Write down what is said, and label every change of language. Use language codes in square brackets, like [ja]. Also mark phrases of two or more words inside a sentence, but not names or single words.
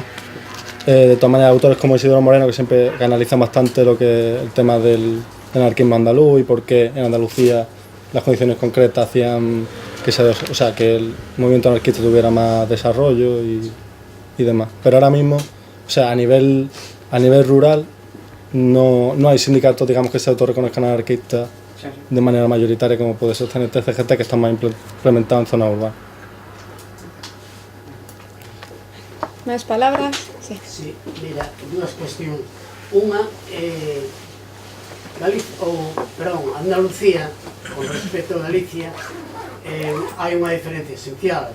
[es] De todas maneras, autores como Isidoro Moreno, que siempre analizan bastante lo que el tema del anarquismo andaluz y por qué en Andalucía las condiciones concretas hacían que el movimiento anarquista tuviera más desarrollo y demás. Pero ahora mismo, o sea, a nivel rural no hay sindicatos, digamos, que se autorreconozcan anarquistas de manera mayoritaria como puede ser CNT, CGT, que están más implementados en zonas urbanas. [gl] Máis palabras? Sí. Sí, mira, dúas cuestións. Unha, Andalucía, con respecto a Galicia, hai unha diferencia esencial.